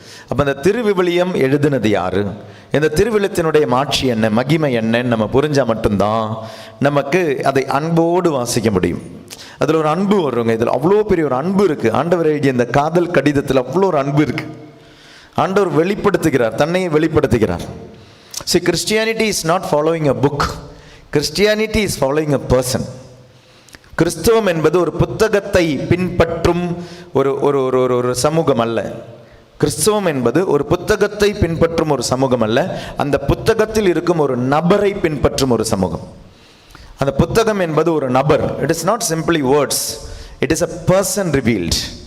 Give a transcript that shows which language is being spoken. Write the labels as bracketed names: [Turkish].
[Tamil] அப்போ அந்த திருவிவிலியம் எழுதுனது யாரு, இந்த திருவிழியத்தினுடைய மாட்சி என்ன, மகிமை என்னன்னு நம்ம புரிஞ்சால் மட்டும்தான் நமக்கு அதை அன்போடு வாசிக்க முடியும். அதில் ஒரு அன்பு வருங்க. இதில் அவ்வளோ பெரிய ஒரு அன்பு இருக்குது. ஆண்டவர் எழுதிய இந்த காதல் கடிதத்தில் அவ்வளோ ஒரு அன்பு இருக்குது. ஆண்டவர் வெளிப்படுத்துகிறார், தன்னையே வெளிப்படுத்துகிறார். [English] See, Christianity is not following a book. Christianity is following a person. [Tamil] கிறிஸ்தவம் என்பது ஒரு புத்தகத்தை பின்பற்றும் ஒரு சமூகம் அல்ல. கிறிஸ்தவம் என்பது ஒரு புத்தகத்தை பின்பற்றும் ஒரு சமூகம் அல்ல. அந்த புத்தகத்தில் இருக்கும் ஒரு நபரை பின்பற்றும் ஒரு சமூகம். அந்த புத்தகம் என்பது ஒரு நபர். [English] It is not simply words, it is a person revealed.